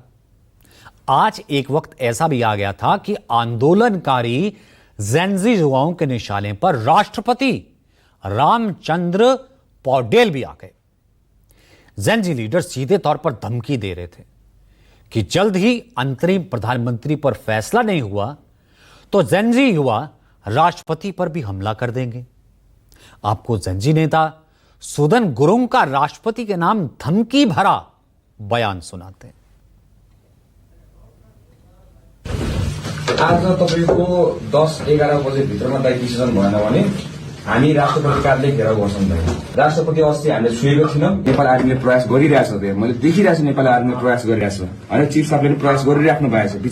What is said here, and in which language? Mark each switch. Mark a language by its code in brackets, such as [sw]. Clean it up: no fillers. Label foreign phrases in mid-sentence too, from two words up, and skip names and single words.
[hi] आज एक वक्त ऐसा भी आ गया था कि आंदोलनकारी जेनजी युवाओं के निशाने पर राष्ट्रपति रामचंद्र पौडेल भी आ गए। जेनजी लीडर सीधे तौर पर धमकी दे रहे थे कि जल्द ही अंतरिम प्रधानमंत्री पर फैसला नहीं हुआ तो जेनजी युवा राष्ट्रपति पर भी हमला कर देंगे। आपको जेनजी नेता सुदन गुरुङ का राष्ट्रपति के नाम धमकी भरा बयान सुनाते हैं। [ne] आज तपाईको 10-11 बजे भित्रमा दाइ डिसिजन भएन भने हामी राष्ट्रपति कार्यालय घेराउ गर्छौं। राष्ट्रपति अस्ति हामीले छुएको थियौं। नेपाल आर्मीले प्रयास गरिरहेछ। मैले देखिरहेको छु नेपाल आर्मीले प्रयास गरिरहेछ। अनि चीफ साहबले पनि प्रयास गरिराख्नु भएको छ।